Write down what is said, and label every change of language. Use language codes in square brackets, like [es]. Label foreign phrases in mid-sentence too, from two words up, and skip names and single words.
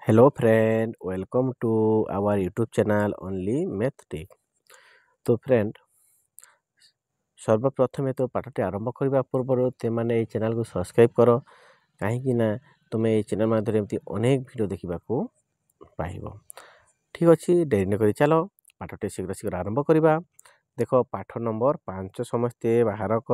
[en] Hello friend, welcome to our YouTube channel only Math Tech। [hi] तो फ्रेंड [or] ସର୍ବପ୍ରଥମେ ତ ପାଠଟି ଆରମ୍ଭ କରିବା ପୂର୍ବରୁ ତୁମେମାନେ ଏହି ଚ୍ୟାନେଲକୁ ସବସ୍କ୍ରାଇବ୍ କର, କାହିଁକି ନା ତୁମେ ଏହି ଚ୍ୟାନେଲ ମାଧ୍ୟମରେ ଏମିତି ଅନେକ ଭିଡ଼ିଓ ଦେଖିବାକୁ ପାଇବ। ଠିକ୍ ଅଛି, ଡେରି ନକରି ଚାଲ ପାଠଟି ଶୀଘ୍ର ଶୀଘ୍ର ଆରମ୍ଭ କରିବା। ଦେଖ ପାଠ ନମ୍ବର 5 ସମସ୍ତେ ବାହାର କର।